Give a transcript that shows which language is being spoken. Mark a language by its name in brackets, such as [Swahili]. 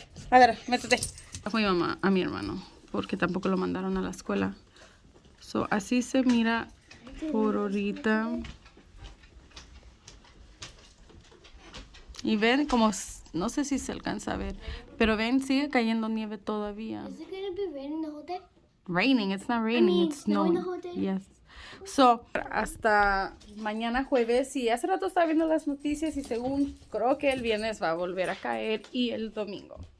[Spanish] A ver, métete. A mi mamá, a mi hermano, porque tampoco lo mandaron a la escuela. So, así se mira por ahorita. Y ven como, no sé si se alcanza a ver, pero ven, sigue cayendo nieve todavía. [English] Is it going to be raining the whole day? Raining, it's not raining, it's snowing snowing. the whole day? Yes. [Spanish] So, hasta mañana jueves, y hace rato estaba viendo las noticias y según creo que el viernes va a volver a caer y el domingo.